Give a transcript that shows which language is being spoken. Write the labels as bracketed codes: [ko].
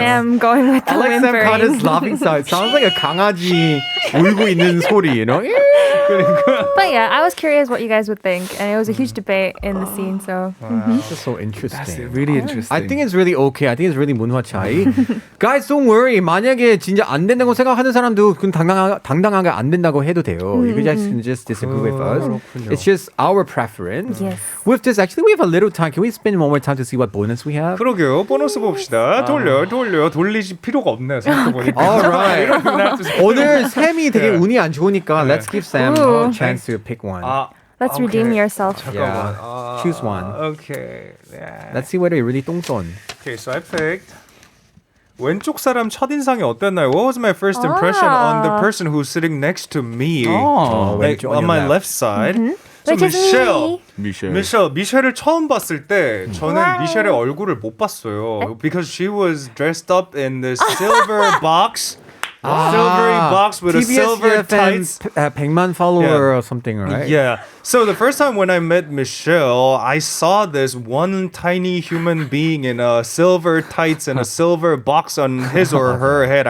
[en] Sam going with the I like Sam whimpering. Carter's laughing sound. It sounds like a 강아지 울고 있는 소리, you know? But yeah, I was curious what you guys would think, and it was a huge debate in the scene. So This is so interesting. That's really interesting. I think it's really okay. I think it's really [ko] 문화 차이. [en] Guys, don't worry. [ko] 만약에 진짜 안 된다고 생각하는 사람도 그건 당당하게 안 된다고 해도 돼요. [en] You guys can just disagree with us. It's just our preference. Yes. With this, actually, we have a little time. Can we spend one more time to see what bonus we have? [ko] 그러게요. 보너스 봅시다. 돌리지 필요가 없네. 생각해보니까. Alright. 오늘 샘이 되게 네. 운이 안 좋으니까 [en] let's give Sam Ooh. a chance to pick one. Let's redeem yourself. Yeah. Choose one. Okay. Yeah. Let's see whether you really 똥손. Okay, so I picked. [ko] 왼쪽 사람 첫인상이 어땠나요? [en] What was my first impression on the person who's sitting next to me? Like, 왼쪽, on on your my left. left side. So Which is Michelle. me. [ko] 미셸을 처음 봤을 때 저는 와우. 미셸의 얼굴을 못 봤어요. [en] Because she was dressed up in this silver box. Silvery box with a silver tights. [ko] 100만 follower [en] Yeah. or something, right? Yeah. So the first time when I met Michelle, I saw this one tiny human being in a silver tights and a silver box on his or her head.